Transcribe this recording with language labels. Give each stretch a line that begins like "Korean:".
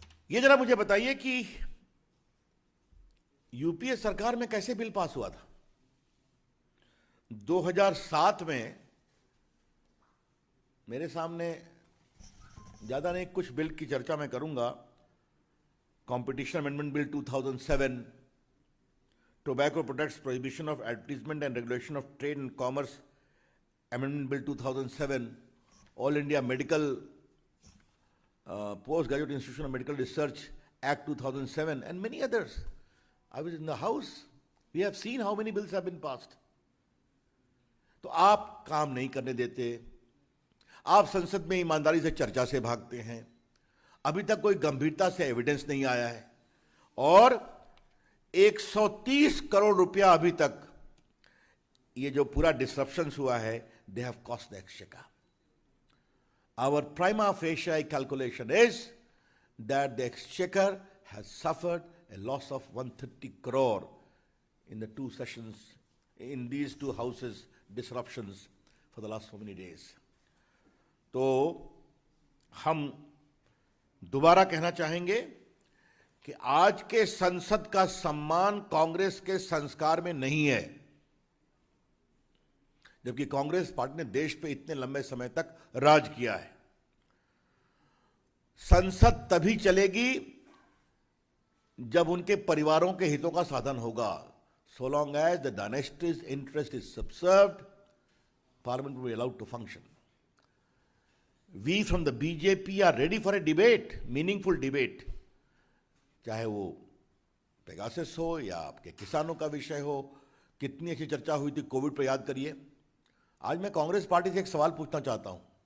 Hindi: ये जरा मुझे बताइए कि यूपीए सरकार में कैसे बिल पास हुआ था? 2007 में मेरे सामने ज्यादा नहीं, कुछ बिल की चर्चा मैं करूंगा।
English: Competition amendment bill 2007, Tobacco Products Prohibition of Advertisement and Regulation of Trade and Commerce Amendment Bill 2007, All India Medical Postgraduate Institution of Medical Research Act 2007, and many others. I was in the House. We have seen how many bills have been passed.
Hindi: तो आप काम नहीं करने देते, आप संसद में ईमानदारी से चर्चा से भागते हैं। अभी तक कोई गंभीरता से एविडेंस नहीं आया है और 130 करोड़ रुपया अभी तक ये जो पूरा डिसरप्शन हुआ है,
English: They have cost the exchequer. Our prima facie calculation is that the exchequer has suffered a loss of 130 crore in the two sessions, in these two houses disruptions for the last so many days.
Hindi: तो हम दोबारा कहना चाहेंगे कि आज के संसद का सम्मान कांग्रेस के संस्कार में नहीं है, जबकि कांग्रेस पार्टी ने देश पे इतने लंबे समय तक राज किया है। संसद तभी चलेगी जब उनके परिवारों के हितों का साधन होगा।
English: So long as the dynasty's interest is subserved, Parliament will be allowed to function. We from the BJP are ready for a debate, meaningful debate,
Hindi: चाहे वो पेगासस हो या आपके किसानों का विषय हो। कितनी अच्छी चर्चा हुई थी कोविड पर, याद करिए। आज मैं कांग्रेस पार्टी से एक सवाल पूछना चाहता हूं।